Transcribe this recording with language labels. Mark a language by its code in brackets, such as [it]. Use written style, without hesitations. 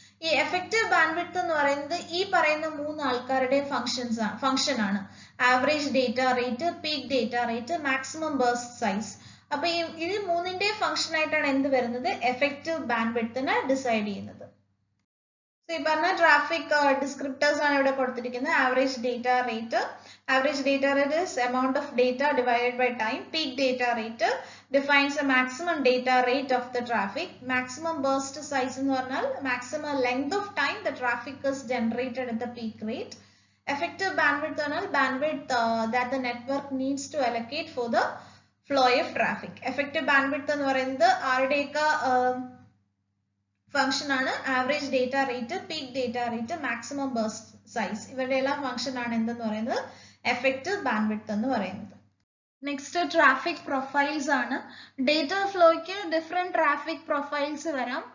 [ml] ഈ effective bandwidth എന്ന് പറയുന്നത് ഈ പറയുന്ന മൂന്ന് ആൾക്കാരുടെ ഫംഗ്ഷൻ ആണ്. [en] Average data rate, peak data rate, maximum burst size. [ml] അപ്പൊ ഇത് മൂന്നിന്റെ ഫംഗ്ഷൻ ആയിട്ടാണ് എന്ത് വരുന്നത്, എഫക്റ്റീവ് ബാൻഡ്വിഡ്ത്തിനെ ഡിസൈഡ് ചെയ്യുന്നത്. ഈ പറഞ്ഞ ട്രാഫിക് ഡിസ്ക്രിപ്റ്റേഴ്സ് ആണ് ഇവിടെ കൊടുത്തിരിക്കുന്നത്. [en] Average data rate, average data rate is amount of data divided by time. Peak data rate defines the maximum data rate of the traffic. Maximum burst size [ml] എന്ന് പറഞ്ഞാൽ [en] maximum length of time the traffic is generated at the peak rate. Effective bandwidth [ml] പറഞ്ഞാൽ [en] bandwidth that the network needs to allocate for the flow of traffic. [ml] Effective bandwidth എന്ന് പറയുന്നത് ആരുടെയൊക്കെ function ആണ്, average data rate, peak data rate, maximum burst size, ഇവരുടെ എല്ലാം function ആണ് എന്തെന്ന് പറയുന്നത് എഫക്റ്റീവ് ബാൻഡ്വിഡ്ത്ത് എന്ന് പറയുന്നത്. നെക്സ്റ്റ് ട്രാഫിക് പ്രൊഫൈൽസ് ആണ്. ഡേറ്റ ഫ്ലോയ്ക്ക് ഡിഫറെന്റ് ട്രാഫിക് പ്രൊഫൈൽസ് വരാം.